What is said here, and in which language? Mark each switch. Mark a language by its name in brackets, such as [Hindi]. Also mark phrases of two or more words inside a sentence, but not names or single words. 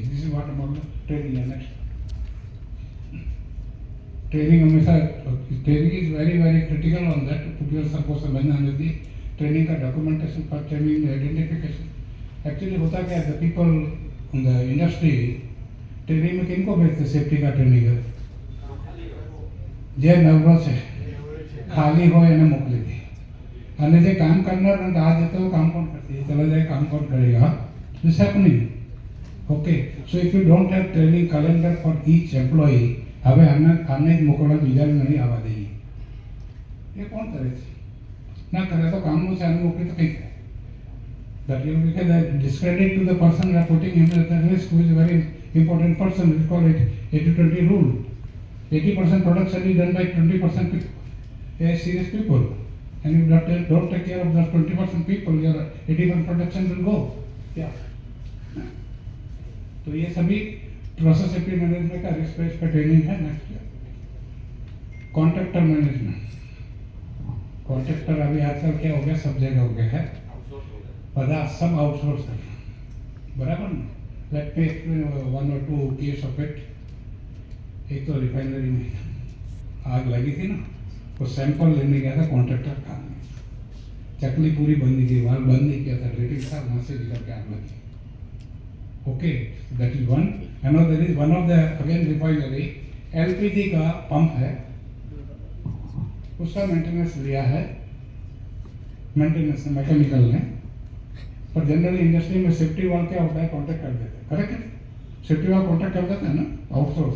[English] this is what about training है। next, training हमेशा, training is very very critical on that, [Hindi] क्योंकि सबको समझना होती है ट्रेनिंग का डॉक्यूमेंटेशन पर, [English] training identification. [Hindi] एक्चुअली होता क्या है, [English] the people in the industry training [Hindi] में किनको भेजते, सेफ्टी का ट्रेनिंग है, जे नर्वस है, खाली हो या मोकली थी, [Gujarati] અને જે કામ કરનાર ને આ જતો કામ કોણ કરશે, ચલો જાય કામ કોણ કરેगा, [English] this happening. okay, so if you don't have training calendar for each employee, [Gujarati] હવે આને જ મોકલવા, બીજાને નહીં આવવા દઈએ, એ કોણ કરે છે, ના કરે તો કામનું છે, આને મોકલી તો કંઈ થાય, [English] that will become a discredit to the person you are putting him at the risk, who is a very important person. We call it 80-20 rule. 80% production is done by 20% people, serious people, and if you don't take care of the 20% people, your 80% production will go. Yeah. [Hindi] तो ये सभी [English] process safety management [Hindi] का [English] risk based [Hindi] पे ट्रेनिंग है। [English] next, contractor management. [Hindi] कॉन्ट्रैक्टर अभी आजकल क्या हो गया, सब जगह हो गया है, पता सब आउटसोर्स है, बराबर ना। [English] let me explain 1 or 2 case of it. [Hindi] एक तो रिफाइनरी में आग लगी थी ना, वो सैंपल लेने गया था कॉन्ट्रैक्टर का, चकली पूरी बंद की, वाल बंद नहीं किया था, ड्रिलिंग था, वहाँ से निकल के आग लगी। [English] okay, that is one. another is one of the again refinery, [Hindi] एलपीजी का पंप है, उसका मेंटेनेंस लिया है, मेंटेनेंस मैकेनिकल ने, पर जनरली इंडस्ट्री में [English] safety valve [Hindi] क्या होता है, कॉन्ट्रैक्ट कर देते हैं, करेक्ट है, [English] safety valve [Hindi] कॉन्ट्रैक्ट कर देते हैं ना, आउटसोर्स।